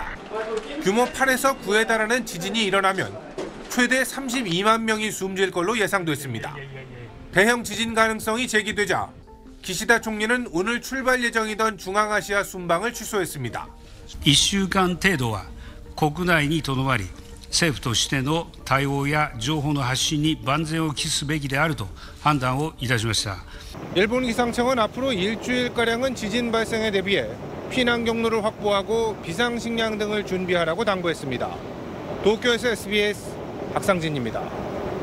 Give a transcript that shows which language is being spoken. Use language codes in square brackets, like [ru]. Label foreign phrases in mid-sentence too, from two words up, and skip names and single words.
[ko] 규모 8에서 9에 달하는 지진이 일어나면 최대 32만 명이 숨질 걸로 예상됐습니다. 대형 지진 가능성이 제기되자 기시다 총리는 오늘 출발 예정이던 중앙아시아 순방을 취소했습니다. [ja] 1週間程度は国内にとどまり政府としての対応や情報の発信に万全を期すべきであると判断をいたしました。 [ko] 일본 기상청은 앞으로 일주일가량은 지진 발생에 대비해 피난 경로를 확보하고 비상식량 등을 준비하라고 당부했습니다. 도쿄에서 SBS 박상진입니다.